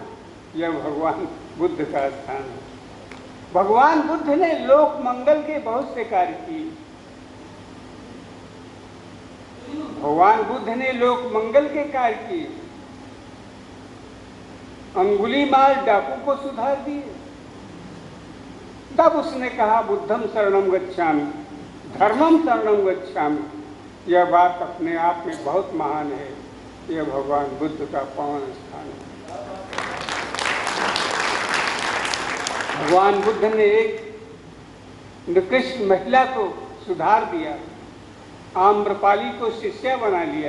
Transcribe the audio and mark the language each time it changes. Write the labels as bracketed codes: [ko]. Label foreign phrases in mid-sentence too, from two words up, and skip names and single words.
[hi] यह भगवान बुद्ध का स्थान है। भगवान बुद्ध ने लोक मंगल के बहुत से कार्य किए। भगवान बुद्ध ने लोक मंगल के कार्य किए। अंगुलीमाल डाकू को सुधार दिए। तब उसने कहा [pi] बुद्धम शरणम गच्छामि, धर्मम शरणम गच्छामि। [hi] यह बात अपने आप में बहुत महान है। यह भगवान बुद्ध का पावन स्थान है। भगवान बुद्ध ने एक निकृष्ट महिला को सुधार दिया। आम्रपाली को शिष्या बना लिया।